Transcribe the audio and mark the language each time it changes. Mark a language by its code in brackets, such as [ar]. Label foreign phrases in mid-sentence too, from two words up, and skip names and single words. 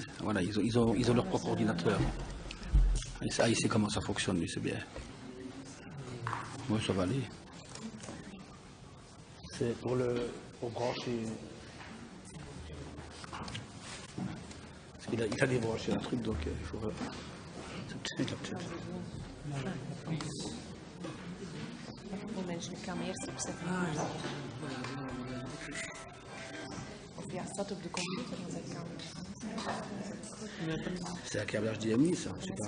[fr] Voilà, ils ont leur propre ordinateur. Il sait comment ça fonctionne, lui, c'est bien. Oui, ça va aller. C'est pour brancher. Parce qu'il a débranché un truc, donc il faut. [nl] Mensen kan eerst opzetten. Of ja, staat op de computer, dan dat kan. [fr] C'est un câblage DMI, ça, je sais pas.